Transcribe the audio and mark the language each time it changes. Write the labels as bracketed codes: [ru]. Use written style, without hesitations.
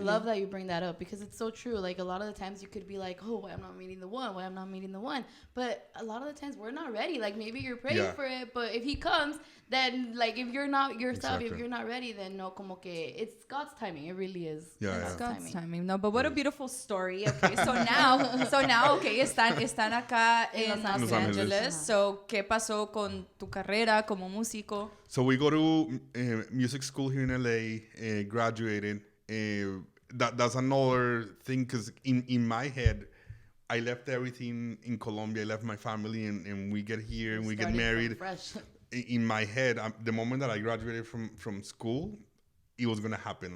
[en] I love that you bring that up because it's so true. Like a lot of the times you could be like, oh, why I'm not meeting the one? Why I'm not meeting the one? But a lot of the times we're not ready. Like maybe you're praying for it, but if he comes, then like if you're not yourself, if you're not ready, then no, [es] como que [en] it's God's timing. It really is. It's God's timing. No, but what a beautiful story. Okay, so now, okay, [es] están acá en Los Angeles. So, ¿qué pasó con tu carrera como músico? [en] So we go to music school here in LA, graduated. That's another thing because in my head, I left everything in Colombia. I left my family and we get here and we get married. In my head, the moment that I graduated from school, it was going to happen.